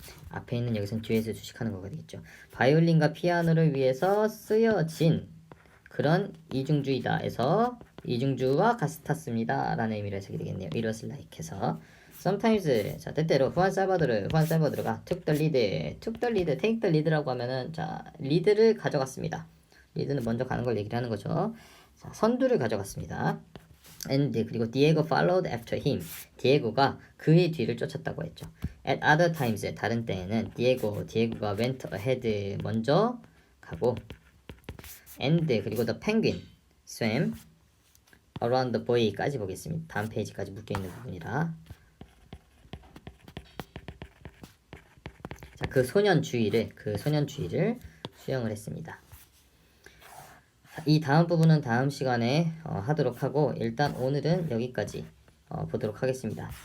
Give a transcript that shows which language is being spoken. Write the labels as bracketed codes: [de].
[ko] 앞에 있는 여기서는 듀엣을 수식하는 거가 되겠죠. 바이올린과 피아노를 위해서 쓰여진 그런 이중주의다 해서 이중주와 같았습니다 라는 의미로 해석이 되겠네요. [en] It was like [ko] 해서 [en] sometimes [ko] 자 때때로 [en] 후안 살바도르가 took the lead, take the lead [ko] 라고 하면은 자 리드를 가져갔습니다. 리드는 먼저 가는 걸 얘기를 하는 거죠. 자, 선두를 가져갔습니다. [en] And [ko] 그리고 [en] Diego followed after him. [ko] 디에고가 그의 뒤를 쫓았다고 했죠. [en] At other times [ko] 다른 때에는 디에고가 [en] went ahead [ko] 먼저 가고 [en] and [ko] 그리고 [en] the penguin swam around the buoy [ko] 까지 보겠습니다. 다음 페이지까지 묶여있는 부분이라 자, 그 소년 주의를 수영을 했습니다. 이 다음 부분은 다음 시간에 하도록 하고 일단 오늘은 여기까지 보도록 하겠습니다.